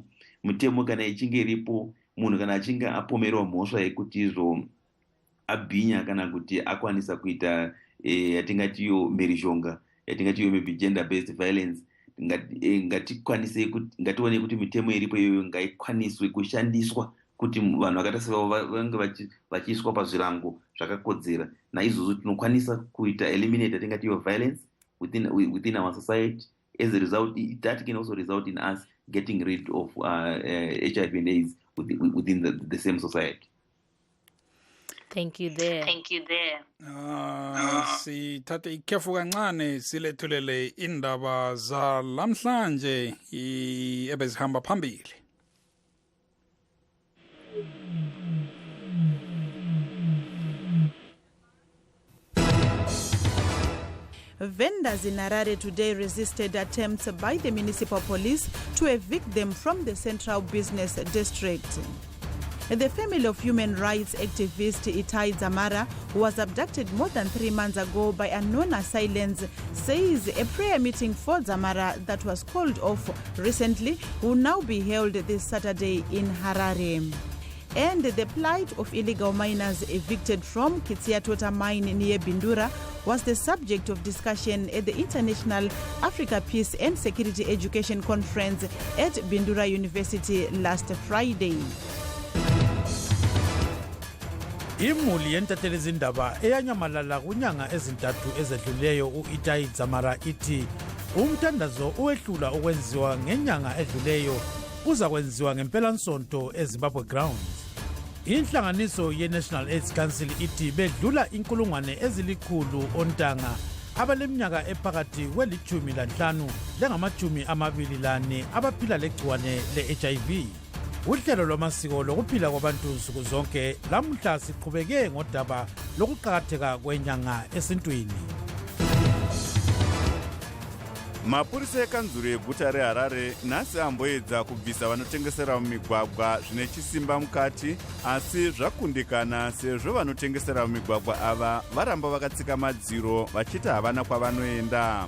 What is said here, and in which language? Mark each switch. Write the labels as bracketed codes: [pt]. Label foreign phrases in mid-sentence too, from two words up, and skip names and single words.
[sn] Mitemo kana ichinge iripo, munhu kana achinge apomerwa mhosva yekuti izvo abhinya kana kuti akwanisa kuita yatingati yo mhirizhonga, yatingati yo [en] maybe gender based violence, [sn] ngatione kuti mitemo iripo iyoyo ngaikwaniswe kushandiswa kuti vanhu vakataseva vange vachiiswa pazvirango zvakakodzera. Naizvozvo tinokwanisa kuita eliminate yatingati yo [en] violence within our society. As a result, that can also result in us getting rid of HIV and AIDS within the same society. Thank you there. [nd] Sithathe ikhefu kancane silethulele indaba zalamhlanje ebezihamba phambili. [en] Vendors in Harare today resisted attempts by the municipal police to evict them from the central business district. The family of human rights activist Itai Dzamara, who was abducted more than 3 months ago by unknown assailants, says a prayer meeting for Dzamara that was called off recently will now be held this Saturday in Harare. And the plight of illegal miners evicted from Kitsiatota mine near Bindura was the subject of discussion at the International Africa Peace and Security Education Conference at Bindura University last Friday. [nd] Imuli yentatelezindaba eyanyamalala kunyanga ezintathu ezedluleyo uItai Dzamara ithi umthandazo uwehlula okwenziwa ngenyanga edluleyo uzakwenziwa ngempela-nsonto eZimbabwe Grounds. Inhlanganiso ye-National AIDS Council ithi bedlula inkulungwane ezilikhulu ontanga abaleminyaka ephakathi kweli-15 lengama-24 abaphila legciwane le-HIV. Uhlelo lwamasiko lokuphila kwabantu nsuku zonke lamhla siqhubeke ngodaba lokuqakatheka kwenyanga esintwini. [sn] Mapurisa ekanzuro yeguta reHarare nhasi amboedza kubvisa vanotengesera mumigwagwa zvine chisimba mukati, asi zvakundikana sezvo vanotengesera mumigwagwa ava varamba vakatsika madziro vachiti havana kwavanoenda.